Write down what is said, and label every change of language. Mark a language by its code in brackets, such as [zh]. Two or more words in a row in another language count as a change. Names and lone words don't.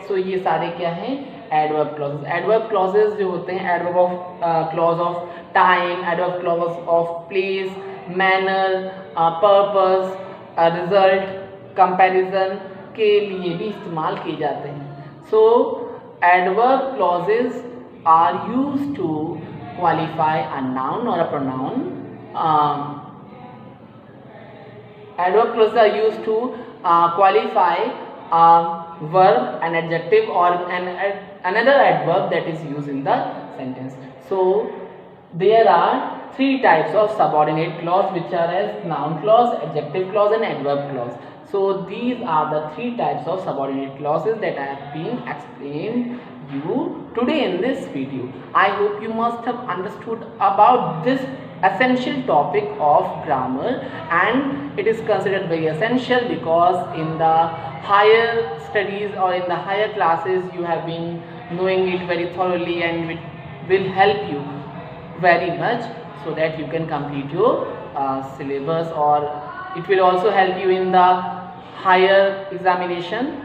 [hi] सो ये सारे क्या हैं, [en] adverb clauses. adverb clauses [hi] जो होते हैं, [en] adverb of clause of time, adverb clause of place, manner, purpose, result, comparison [hi] के लिए भी इस्तेमाल किए जाते हैं। [en] so adverb clauses are used to qualify a noun or a pronoun. adverb clauses are used to qualify verb, an adjective or another adverb that is used in the sentence. So there are three types of subordinate clause, which are as noun clause, adjective clause and adverb clause. So these are the three types of subordinate clauses that I have been explained you today in this video. I hope you must have understood about this essential topic of grammar, and it is considered very essential because in the higher studies or in the higher classes you have been knowing it very thoroughly, and it will help you very much so that you can complete your syllabus, or it will also help you in the higher examination.